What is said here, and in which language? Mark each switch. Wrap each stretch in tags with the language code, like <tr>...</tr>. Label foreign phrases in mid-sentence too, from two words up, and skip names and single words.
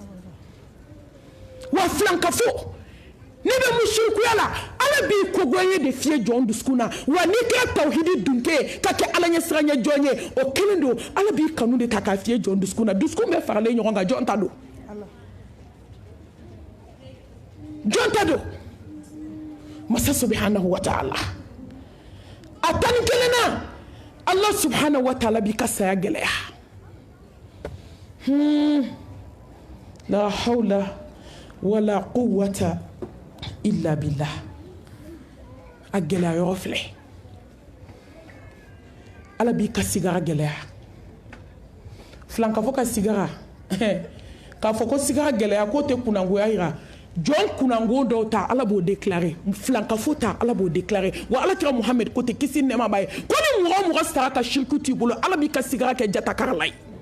<bm>wa filankafo n'i bɛ musirikuya la ala b'i ko goya ye de fiyɛ jɔn dusukun na wa n'i kɛra tawhidi dunke ka kɛ ala ɲɛ siranɲɛ jɔn ye o kelen don ala b'i kanu de ta k'a fiyɛ jɔn dusukun na dusukun bɛɛ faralen ɲɔgɔn kan jɔn ta don jɔn ta don masa</bm> <ar>سبحانه وتعالى</ar> <bm>a tani kelenna ala</bm> <ar>سبحانه وتعالى</ar> <bm>b'i ka saya gɛlɛya</bm> <ar>لا حول ولا قوة إلا بالله</ar> <bm>a gɛlɛya yɔrɔ filɛ ala b'i ka sigara gɛlɛya filankafo ka sigara k'a fɔ ko sigara gɛlɛya k'o tɛ kunangoya yira jɔn kunango dɔw ta ala b'o déclarer filankafo ta ala b'o déclarer wa ala kira muhammed ko tɛ kisi nɛɛma b'a ye ko ni mɔgɔ o mɔgɔ sara ka shirku t'i bolo ala b'i ka sigara kɛ jatakara la ye</bm>